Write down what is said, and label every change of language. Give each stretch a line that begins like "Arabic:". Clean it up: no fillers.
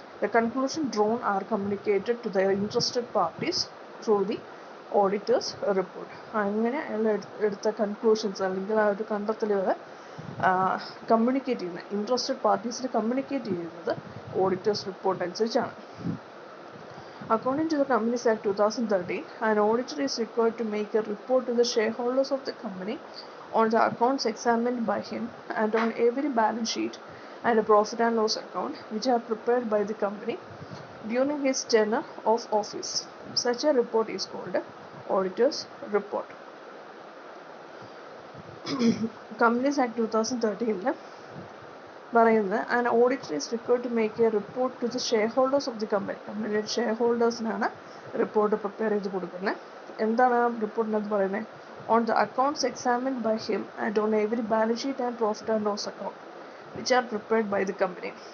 English: The conclusion drawn are communicated to the interested parties through the auditor's report.
Malayalam: അങ്ങനെ അയാൾ എടുത്ത conclusions അല്ലെങ്കിൽ ആ ഒരു കണ്ടെത്തലുകൾ കമ്മ്യൂണിക്കേറ്റ് ചെയ്യുന്നത് ഇൻട്രസ്റ്റഡ് പാർട്ടീസിന് കമ്മ്യൂണിക്കേറ്റ് ചെയ്യുന്നത് ഓഡിറ്റേഴ്സ് റിപ്പോർട്ട് അനുസരിച്ചാണ്.
English: According to the Companies Act 2013, an auditor is required to make a report to the shareholders of the company on the accounts examined by him and on every balance sheet and a profit and loss account which are prepared by the company during his tenure of office. Such a report is called auditor's report. Companies Act 2013
Malayalam: പറയുന്നത്
English: an auditor is required to make a report to the shareholders of the company.
Malayalam: കമ്പനിയുടെ ഷെയർഹോൾഡേഴ്സിനാണ് report prepare ചെയ്ത് കൊടുക്കുന്നത്. എന്താണ് ആ റിപ്പോർട്ടിനകത്ത് പറയുന്നത്?
English: On the accounts examined by him and on every balance sheet and profit and loss account which are prepared by the company.